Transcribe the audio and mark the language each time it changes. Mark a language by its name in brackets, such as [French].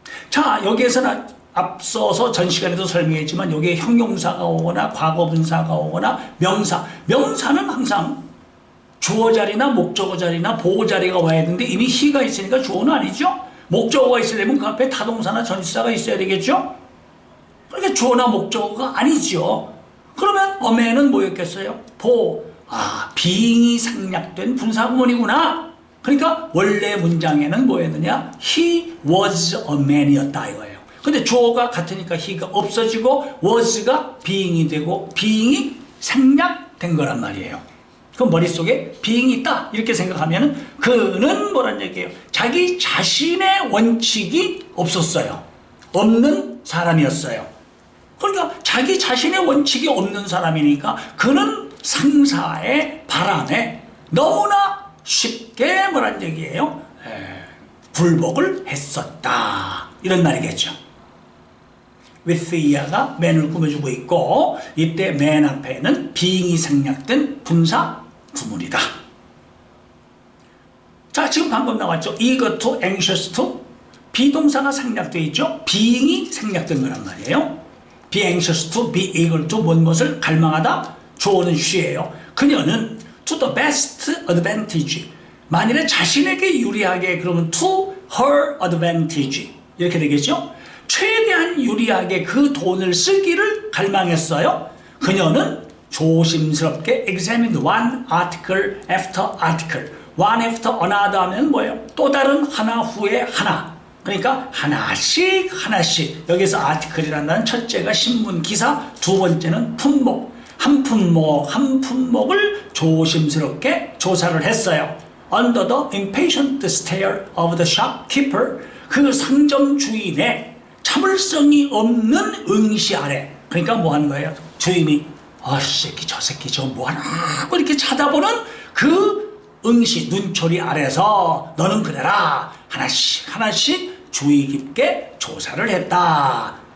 [Korean] 자, 여기에서는 앞서서 전 시간에도 설명했지만 여기에 형용사가 오거나 과거분사가 오거나 명사는 항상 주어 자리나 목적어 자리나 보호 자리가 와야 되는데 이미 he가 있으니까 주어는 아니죠. 목적어가 있으려면 그 앞에 타동사나 전치사가 있어야 되겠죠. 그러니까 주어나 목적어가 아니죠. 그러면 어매는 뭐였겠어요? being이 생략된 분사구문이구나. 그러니까 원래 문장에는 뭐였느냐? [English] He was a man이었다 [Korean] 이거예요. 근데 주어가 같으니까 he가 없어지고 was가 being이 되고 being이 생략된 거란 말이에요. 그럼 머릿속에 being이 있다 이렇게 생각하면 그는 뭐란 얘기예요? 자기 자신의 원칙이 없었어요. 없는 사람이었어요. 그러니까 자기 자신의 원칙이 없는 사람이니까 그는 상사의 바람에 너무나 쉽게 뭐란 얘기예요? 굴복을 했었다 이런 말이겠죠. with 이하가 man을 꾸며주고 있고 이때 man 앞에는 being이 생략된 분사 구문이다. 자, 지금 방금 나왔죠. [English] eager to, anxious to [Korean] 비동사가 생략되어 있죠. being이 생략된 거란 말이에요. [English] be anxious to, be eager to [Korean] 뭔 것을 갈망하다. 주어는 she예요. 그녀는 [English] to the best advantage [Korean] 만일에 자신에게 유리하게 그러면 [English] to her advantage [Korean] 이렇게 되겠죠. 최대한 유리하게 그 돈을 쓰기를 갈망했어요. 그녀는 조심스럽게 [English] examined one article after article. one after another [Korean] 하면 뭐예요? 또 다른 하나 후에 하나. 그러니까 하나씩 여기서 article이라는 단어는 첫째가 신문 기사, 두 번째는 품목. 한 품목을 조심스럽게 조사를 했어요. [English] Under the impatient stare of the shopkeeper. [Korean] 그 상점 주인의 참을성이 없는 응시 아래. 그러니까 뭐 하는 거예요? 주인이 저 새끼 저거 뭐하나 하고 이렇게 쳐다보는 그 응시 눈초리 아래서 너는 그래라 하나씩 주의 깊게 조사를 했다.